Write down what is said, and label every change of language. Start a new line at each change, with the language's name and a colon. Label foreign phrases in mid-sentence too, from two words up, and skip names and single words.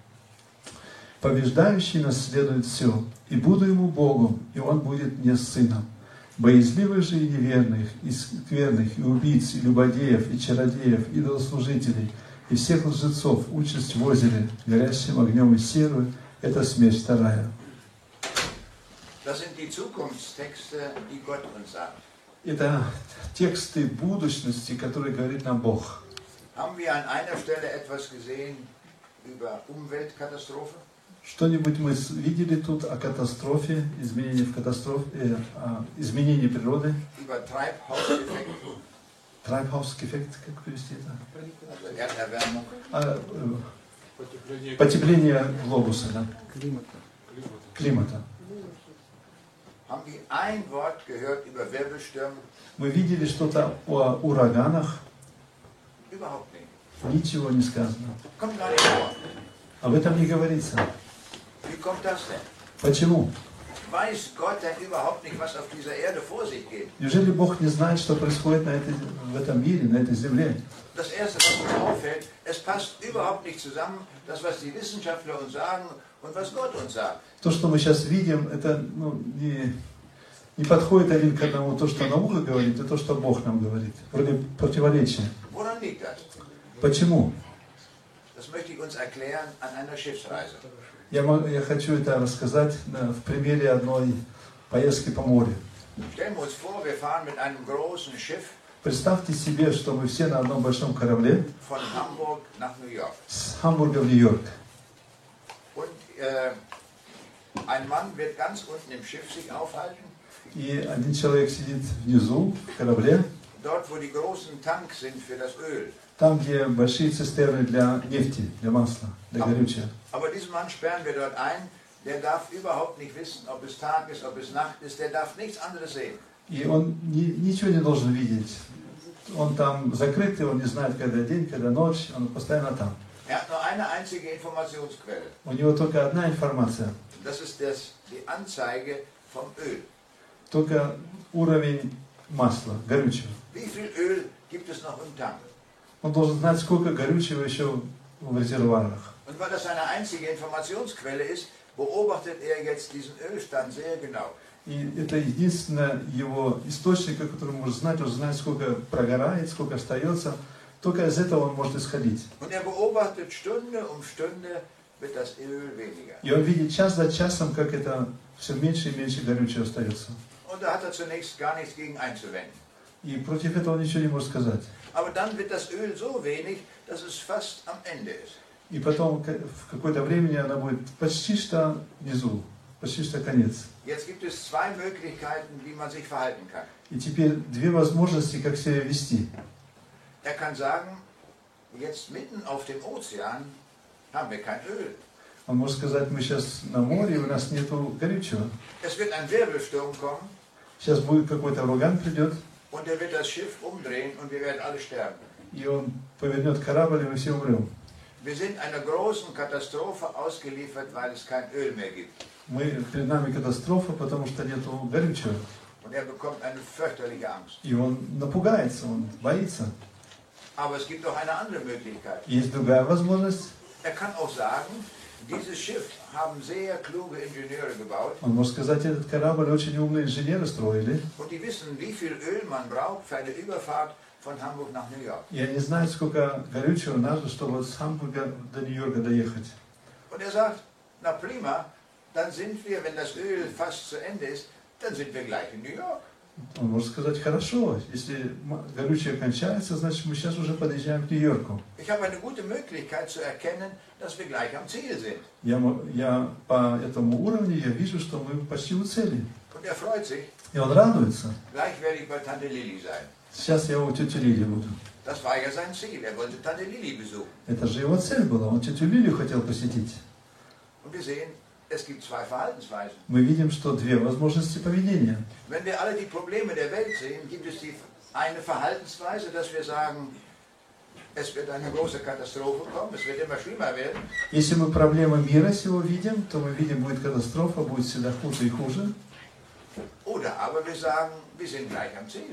Russian: Побеждающий наследует все, и буду ему Богом, и он будет мне сыном. Боязливых же и неверных, и скверных, и убийц, и любодеев, и чародеев, и идолослужителей, и всех лжецов участь в озере, горящим огнем и серую, это смерть вторая».
German: Das sind die Zukunftstexte, die Gott uns sagt.
Russian: Это тексты будущности, которые говорит нам Бог.
German: Haben wir an einer Stelle etwas gesehen über Umweltkatastrophe?
Russian: Что-нибудь мы видели тут о катастрофе, изменении в катастрофе, изменении природы?
German: Über Treibhauseffekt. Treibhauseffekt,
Russian: как перевести это?
German: Also Erderwärmung.
Russian: Потепление глобуса, да? Климата.
German: Haben wir ein Wort gehört über Wirbelstürme?
Russian: Мы видели что-то о ураганах?
German: Überhaupt nicht.
Russian: Ничего не сказано.
German: Kommt gar nicht vor.
Russian: Об этом не говорится.
German: Wie kommt das denn?
Russian: Почему?
German: Weiß Gott denn überhaupt nicht, was auf dieser Erde vor sich geht?
Russian: Неужели Бог не знает, что происходит в этом мире, на этой земле?
German: Das Erste, was uns auffällt, es passt überhaupt nicht zusammen, das, was die Wissenschaftler uns sagen und was Gott uns sagt.
Russian: То, что мы сейчас видим, это не подходит один к одному то, что наука говорит, и то, что Бог нам говорит. Вроде противоречия.
German: Woran liegt das?
Russian: Почему?
German: Das möchte ich uns erklären an einer Schiffsreise.
Russian: Я хочу это рассказать в примере одной поездки по морю.
German: Stellen wir uns vor, wir fahren mit einem großen Schiff
Russian: Представьте себе, что мы все на одном большом корабле
German: von Hamburg nach New York.
Russian: С Хамбурга в Нью-Йорк.
German: Und ein Mann wird ganz unten im Schiff sich aufhalten.
Russian: И один человек сидит внизу в корабле.
German: Dort, wo die großen Tanks sind für das Öl.
Russian: Там, где большие цистерны для нефти, для масла, для горючего.
German: Aber diesen Mann sperren wir dort ein, der darf überhaupt nicht wissen, ob es Tag ist, ob es Nacht ist, der darf nichts anderes sehen.
Russian: И он ничего не должен видеть. Он там закрытый, он не знает, когда день, когда ночь, он постоянно там.
German: Er hat nur eine einzige Informationsquelle.
Russian: У него только одна информация.
German: Das ist die Anzeige vom Öl.
Russian: Только уровень масла, горючего.
German: Wie viel Öl gibt es noch im Tank?
Russian: Он должен знать, сколько горючего еще в резервуарах.
German: Und weil das eine einzige Informationsquelle ist, beobachtet er jetzt diesen Ölstand sehr genau.
Russian: И это единственный его источник, о котором может знать, он знает, сколько прогорает, сколько остается. Только из этого он может исходить.
German: Und er beobachtet Stunde um Stunde wird das Öl weniger.
Russian: И он видит час за часом, как это все меньше и меньше горючего остается.
German: Und da hat er zunächst gar nichts gegen einzuwenden.
Russian: И против этого он ничего не может сказать.
German: Aber dann wird das Öl so wenig, dass es fast am Ende ist.
Russian: И потом в какое-то время она будет почти что внизу, почти что конец.
German: Jetzt gibt es zwei Möglichkeiten, wie man sich verhalten kann.
Russian: И теперь две возможности, как себя вести.
German: Er kann sagen, jetzt mitten auf dem Ozean haben wir kein Öl.
Russian: Он может сказать, мы сейчас на море, у нас нету горючего.
German: Es wird ein Wirbelsturm kommen.
Russian: Сейчас будет какой-то ураган придет.
German: Und er wird das Schiff umdrehen und wir werden alle sterben.
Russian: И он повернет корабль, и мы все умрем.
German: Wir sind einer großen Katastrophe ausgeliefert, weil es kein Öl mehr gibt.
Russian: Перед нами катастрофа, потому что нету горючего.
German: Und er bekommt eine fürchterliche Angst.
Russian: И он напугается, он боится.
German: Aber es gibt auch eine andere Möglichkeit.
Russian: Есть другая возможность.
German: Er kann auch sagen, dieses Schiff haben sehr kluge Ingenieure gebaut.
Russian: Он может сказать, этот корабль очень умные инженеры строили.
German: Und die wissen, wie viel Öl man braucht für eine Überfahrt von Hamburg nach New York.
Russian: И они знают, сколько горючего надо, чтобы с Хамбурга до Нью-Йорка доехать.
German: Und er sagt, na prima, dann sind wir, wenn das Öl fast zu Ende ist, dann sind wir gleich in New York.
Russian: Он может сказать, хорошо, если горючее кончается, значит мы сейчас уже подъезжаем к Нью-Йорку.
German: Ich habe eine gute Möglichkeit zu erkennen, dass wir gleich am Ziel sind.
Russian: Я по этому уровню я вижу, что мы почти у цели.
German: Und er freut sich.
Russian: И он радуется.
German: Gleich werde ich bei Tante Lili sein.
Russian: Сейчас я у тети Лили буду.
German: Das war ja sein Ziel. Er wollte Tante Lili besuchen.
Russian: Это же его цель была. Он тетю Лилию хотел посетить.
German: Und wir sehen, es gibt zwei Verhaltensweisen.
Russian: Мы видим, что две возможности поведения.
German: Wenn wir alle die Probleme der Welt sehen, gibt es die eine Verhaltensweise, dass wir sagen, es wird eine große Katastrophe kommen, es wird immer schlimmer werden.
Russian: Если мы проблемы мира сего видим, то мы видим, будет катастрофа, будет всегда хуже и хуже.
German: Oder aber wir sagen, wir sind gleich am Ziel.